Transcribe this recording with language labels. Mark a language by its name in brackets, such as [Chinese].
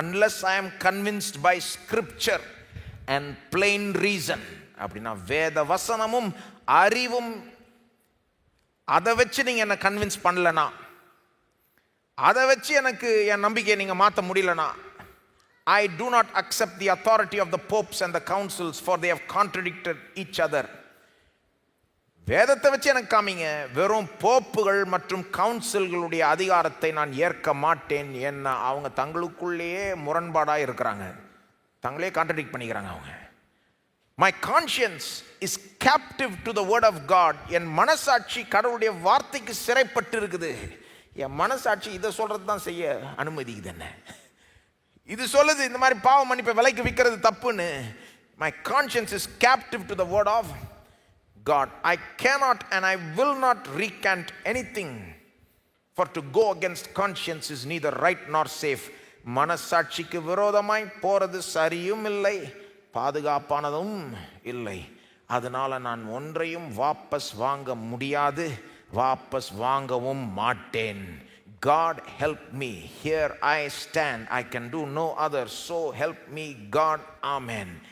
[English] unless I am convinced by scripture and plain reason, [Tamil] அப்படின்னா வேத வசனமும் அறிவும், அதை வச்சு நீங்கள் என்னை கன்வின்ஸ் பண்ணலனா, அதை வச்சு எனக்கு என் நம்பிக்கையை நீங்கள் மாற்ற முடியலனா, [English] I do not accept the authority of the popes and the councils, for they have contradicted each other. [Tamil] வேதத்தை வச்சு எனக்கு காமிங்க, வெறும் போப்புகள் மற்றும் கவுன்சில்களுடைய அதிகாரத்தை நான் ஏற்க மாட்டேன். என்ன அவங்க தங்களுக்குள்ளேயே முரண்பாடாக இருக்கிறாங்க, தங்களே கான்ட்ரடிக்ட் பண்ணிக்கிறாங்க அவங்க. [English] My conscience is captive to the word of God. [Tamil] என் மனசாட்சி கடவுளுடைய வார்த்தைக்கு சிறைப்பட்டு இருக்குது. என் மனசாட்சி இதை சொல்றது தான் செய்ய அனுமதிக்குது. என்ன இது சொல்லுது, இந்த மாதிரி பாவ மன்னிப்பை விலைக்கு விற்கிறது தப்புன்னு. [English] My conscience is captive to the word of God. I cannot and I will not recant anything, for to go against conscience is neither right nor safe. [Tamil] மனசாட்சிக்கு விரோதமாய் போறது சரியும் இல்லை, பாதுகாப்பானதும் இல்லை. அதனால நான் ஒன்றையும் வாபஸ் வாங்க முடியாது, வாபஸ் வாங்கவும் மாட்டேன். [English] God help me, here I stand, I can do no other, so help me God, amen.